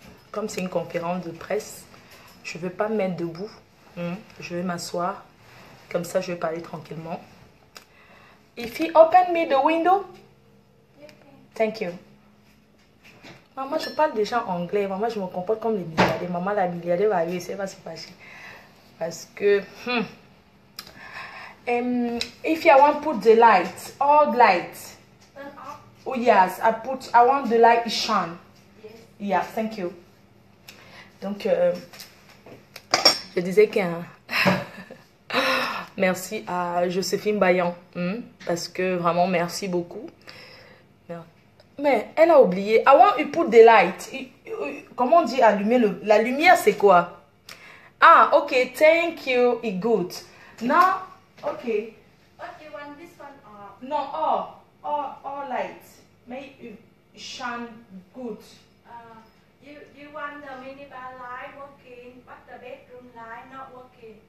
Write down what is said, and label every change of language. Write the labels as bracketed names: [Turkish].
[French] comme c'est une conférence de presse, je ne vais pas me mettre debout. Je vais m'asseoir. Comme ça, je vais parler tranquillement. [English] If you open me the window. Thank you. [French] Maman, je parle déjà anglais. Maman, je me comporte comme les milliardaires. Maman, la milliardaire va arriver, ça va se passer. Parce que... [English] if you want to put the light, all lights. Turn off. Oh yes, I want the light to shine. Yes. Yeah, thank you. [French] Donc, je disais que merci à Joséphine Bayan. Parce que vraiment, merci beaucoup. Mais elle a oublié. [English] I want to put the light. [French] Comment on dit allumer la lumière, c'est quoi? [English] Ah, ok, thank you. It's good. Now, ok. What you want this one off? No, all light. Make it shine good. You want the minibar light working, but the bedroom light not working.